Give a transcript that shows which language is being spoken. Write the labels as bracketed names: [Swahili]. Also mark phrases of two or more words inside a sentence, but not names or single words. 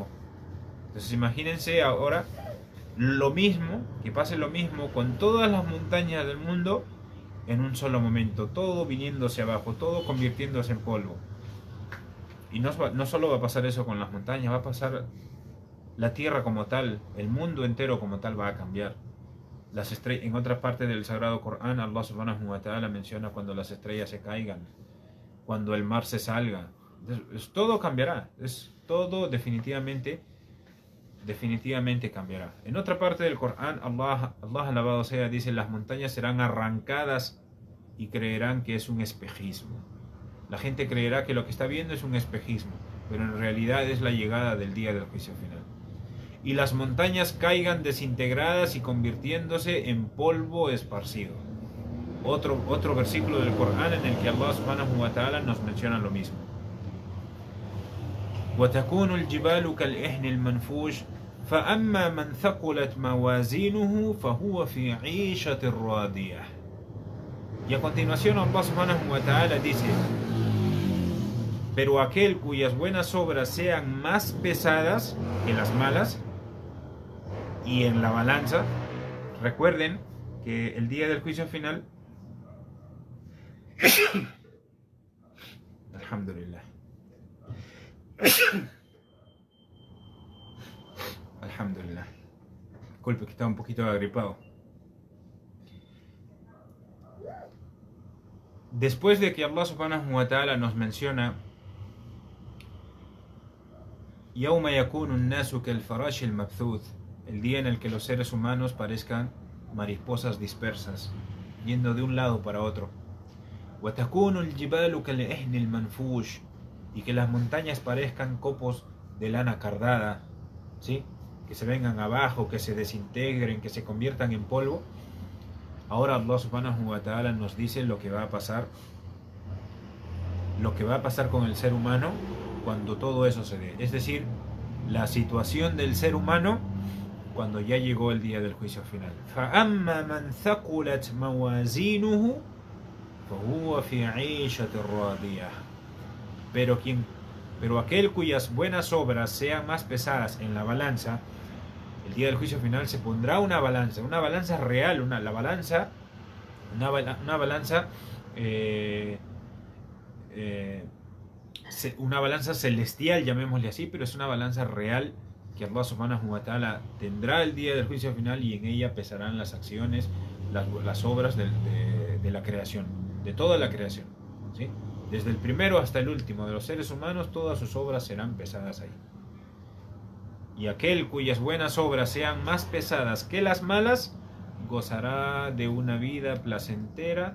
[Spanish] Entonces imagínense ahora que pase lo mismo con todas las montañas del mundo en un solo momento, todo viniéndose abajo, todo convirtiéndose en polvo. Y no solo va a pasar eso con las montañas, va a pasar la tierra como tal, el mundo entero como tal va a cambiar. En otra parte del Sagrado Corán, Allah [Arabic] سبحانه وتعالى [Spanish] menciona cuando las estrellas se caigan, cuando el mar se salga. Todo cambiará, todo definitivamente cambiará. En otra parte del Corán, Allah alabado sea, dice, las montañas serán arrancadas y creerán que es un espejismo. La gente creerá que lo que está viendo es un espejismo, pero en realidad es la llegada del día del juicio final. Y las montañas caigan desintegradas y convirtiéndose en polvo esparcido. Otro versículo del Corán en el que Allah [Arabic] سبحانه وتعالى [Spanish] nos menciona lo mismo. [Arabic] وَتَكُونُ الْجِبَالُ كَالْإِهْنِ الْمَنْفُوشِ فَأَمَّا مَنْ ثَقُلَتْ مَوَازِينُهُ فَهُوَ فِي عِيشَةٍ رَاضِيَةٍ. [Spanish] Y a continuación Allah [Arabic] سبحانه وتعالى [Spanish] dice: pero aquel cuyas buenas obras sean más pesadas que las malas, y en la balanza, recuerden que el día del juicio final, [Arabic] الحمد لله، الحمد لله, [Spanish] disculpe que estaba un poquito agripado. Después de que [Arabic] الله سبحانه وتعالى [Spanish] nos menciona [Arabic] يوم يكون الناس كالفراش المبثوث, [Spanish] el día en el que los seres humanos parezcan mariposas dispersas, yendo de un lado para otro. [Arabic] وتكون الجبال كالعهن المنفوش, [Spanish] y que las montañas parezcan copos de lana cardada, ¿sí? Que se vengan abajo, que se desintegren, que se conviertan en polvo. Ahora Allah [Arabic] سبحانه وتعالى [Spanish] nos dice lo que va a pasar con el ser humano cuando todo eso se dé, es decir, la situación del ser humano cuando ya llegó el día del juicio final. [Arabic] فَأَمَّا مَنْ ثَقُلَتْ مَوَازِينُهُ فَهُوَ فِي عِيشَةٍ رَاضِيَةٍ, [Spanish] pero aquel cuyas buenas obras sean más pesadas en la balanza, el día del juicio final se pondrá una balanza real, una balanza celestial, llamémosle así, pero es una balanza real que Allah [Arabic] سبحانه وتعالى [Spanish] tendrá el día del juicio final, y en ella pesarán las acciones, las obras de la creación, de toda la creación, ¿sí? Desde el primero hasta el último de los seres humanos, todas sus obras serán pesadas ahí. Y aquel cuyas buenas obras sean más pesadas que las malas, gozará de una vida placentera.